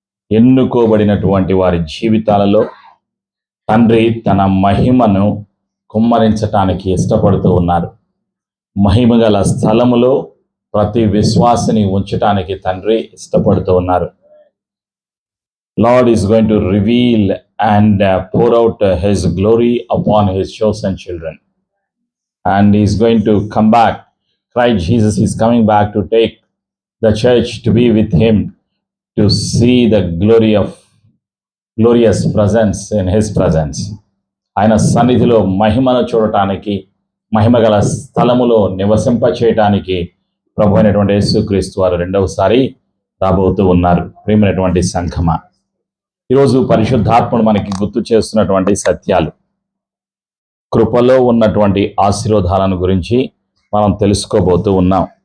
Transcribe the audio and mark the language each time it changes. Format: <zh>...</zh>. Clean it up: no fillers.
<te>ఎన్నుకోబడినటువంటి వారి జీవితాలలో తండ్రి తన మహిమను కుమ్మరించటానికి ఇష్టపడుతూ ఉన్నారు. మహిమగల స్థలములో ప్రతి విశ్వాసిని ఉంచటానికి తండ్రి ఇష్టపడుతూ ఉన్నారు.</te> <en>Lord is going to reveal and pour out his glory upon his chosen children, and he is going to come back. Christ Jesus is coming back to take the church to be with him, to see the glorious presence in his presence.</en> <te>ఆయన సన్నిధిలో మహిమను చూడటానికి, మహిమగల స్థలములో నివసింప చేయటానికి ప్రభు అయినటువంటి యేసుక్రీస్తు వారు రెండవసారి రాబోతూ ఉన్నారు. ప్రియమైనటువంటి సంఘమా, ఈరోజు పరిశుద్ధాత్ముడు మనకి గుర్తు చేస్తున్నటువంటి సత్యాలు, కృపలో ఉన్నటువంటి ఆశీర్వాదాలను గురించి మనం తెలుసుకోబోతూ ఉన్నాం.</te>